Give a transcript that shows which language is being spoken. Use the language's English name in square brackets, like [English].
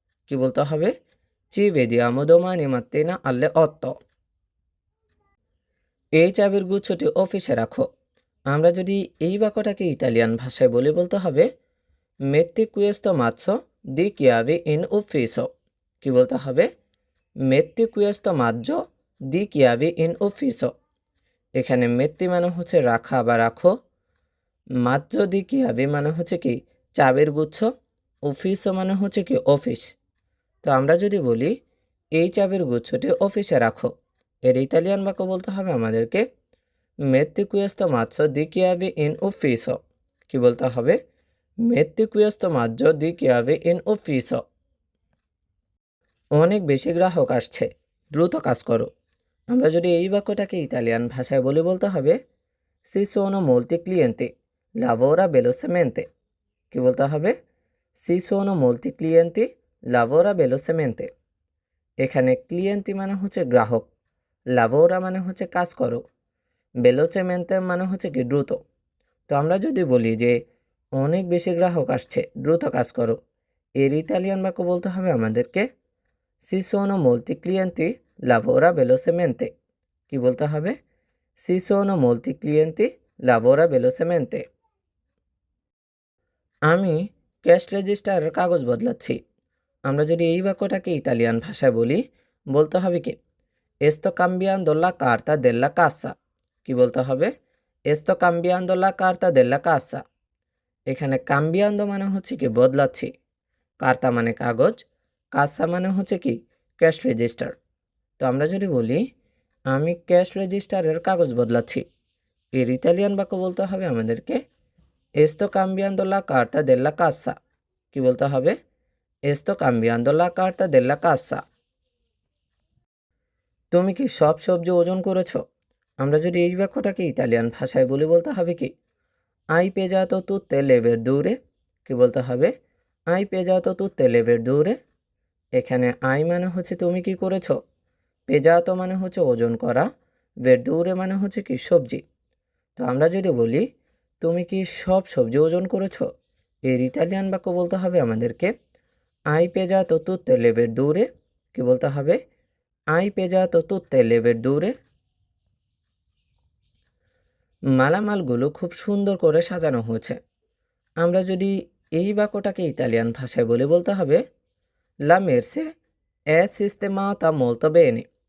[Bangla] কি বলতে হবে, [Italian] ci vediamo domani mattina alle 8। [Bangla] এই চাবির গুচ্ছটি অফিসে রাখো। আমরা যদি এই বাক্যটাকে ইতালিয়ান ভাষায় বলি, বলতে হবে [Italian] metti questo mazzo di chiavi in ufficio। [Bangla] কি বলতে হবে, [Italian] metti questo mazzo di chiavi in ufficio। [Bangla] এখানে metti মানে হচ্ছে রাখা বা রাখো, mazzo di chiavi মানে হচ্ছে কি চাবির গুচ্ছ, ufficio মানে হচ্ছে কি অফিস। তো আমরা যদি বলি এই চাবির গুচ্ছটি অফিসে রাখো, এর ইতালিয়ান বাক্য বলতে হবে আমাদেরকে [Italian] metti questo mazzo di chiavi in ufficio। [Bangla] কি বলতে হবে, [Italian] metti questo mazzo di chiavi in ufficio। [Bangla] অনেক বেশি গ্রাহক আসছে, দ্রুত কাজ করো। আমরা যদি এই বাক্যটাকে ইতালিয়ান ভাষায় বলি, বলতে হবে [Italian] ci sono molti clienti, lavora velocemente। [Bangla] কি বলতে হবে, [Italian] ci sono molti clienti, lavora velocemente। [Bangla] এখানে ক্লিয়েন্টি মানে হচ্ছে গ্রাহক, লাভোরা মানে হচ্ছে কাজ করো, velocemente মানে হচ্ছে কি দ্রুত। তো আমরা যদি বলি যে অনেক বেশি গ্রাহক আসছে, দ্রুত কাজ করো, এর ইতালিয়ান বাক্য বলতে হবে আমাদেরকে [Italian] ci sono molti clienti, lavora velocemente। [Bangla] কি বলতে হবে, [Italian] ci sono molti clienti, lavora velocemente। [Bangla] আমি ক্যাশ রেজিস্টারের কাগজ বদলাচ্ছি। আমরা যদি এই বাক্যটাকে ইতালিয়ান ভাষায় বলি, বলতে হবে কি [Italian] sto cambiando la carta della cassa। [Bangla] কি বলতে হবে, [Italian] sto cambiando la carta della cassa। [Bangla] এখানে কাম্বিয়ান্দো মানে হচ্ছে কি বদলাচ্ছি, কার্তা মানে কাগজ, কাসা মানে হচ্ছে কি ক্যাশ রেজিস্টার। তো আমরা যদি বলি আমি ক্যাশ রেজিস্টারের কাগজ বদলাচ্ছি, এর ইতালিয়ান বাক্য বলতে হবে আমাদেরকে [Italian] sto cambiando la carta della cassa। [Bangla] কি বলতে হবে, [Italian] sto cambiando la carta della cassa। [Bangla] তুমি কি সব সবজি ওজন করেছো? আমরা যদি এই বাক্যটাকে ইতালিয়ান ভাষায় বলি, বলতে হবে কি [Italian] hai pesato tutte le verdure। [Bangla] কি বলতে হবে, [Italian] hai pesato tutte le verdure। [Bangla] এখানে আই মানে হচ্ছে তুমি কি করেছো, পেজাতো মানে হচ্ছে ওজন করা, verdure মানে হচ্ছে কি সবজি। তো আমরা যদি বলি তুমি কি সব সবজি ওজন করেছো, এর ইতালিয়ান বাক্য বলতে হবে আমাদেরকে [Italian] hai pesato tutte le verdure। [Bangla] কি বলতে হবে, [Italian] hai pesato tutte le verdure। [Bangla] মালামালগুলো খুব সুন্দর করে সাজানো হয়েছে। আমরা যদি এই বাক্যটাকে ইতালিয়ান ভাষায় বলে, বলতে হবে [Italian] la merce è sistemata molto bene।